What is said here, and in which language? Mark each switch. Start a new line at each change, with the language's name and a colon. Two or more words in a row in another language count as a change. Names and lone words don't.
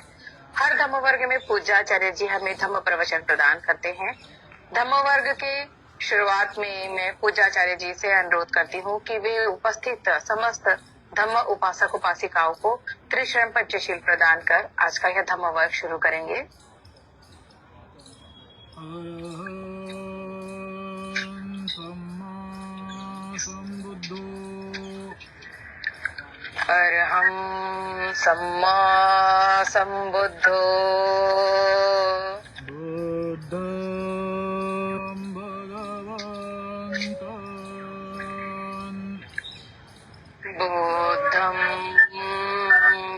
Hindi: हर धम्म वर्ग में पूज्याचार्य जी हमें धम्म प्रवचन प्रदान करते हैं। धम्म वर्ग के शुरुआत में मैं पूजाचार्य जी से अनुरोध करती हूँ कि वे उपस्थित समस्त धम्म उपासक उपासिकाओं को त्रिशरण पंचशील प्रदान कर आज का यह धम्म वर्ग शुरू करेंगे।
Pali: अरहं सम्मा सम्बुद्धो अरहं सम्मा सम्बुद्धो बुद्धं भगवन्तं